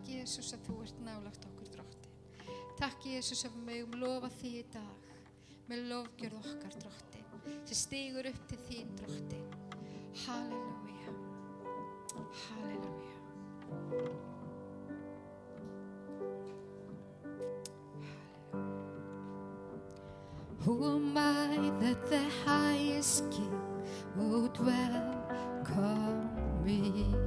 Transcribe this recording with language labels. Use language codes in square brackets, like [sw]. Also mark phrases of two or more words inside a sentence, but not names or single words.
[is] Jesús að þú ert nálægt okkur, Drottinn. Takk, Jesús, að við megum lofa því í dag með lofgjörð okkar, Drottinn, sem stígur upp til þín, Drottinn. Halleluja. Halleluja. [en] Who am I that the highest King would welcome me?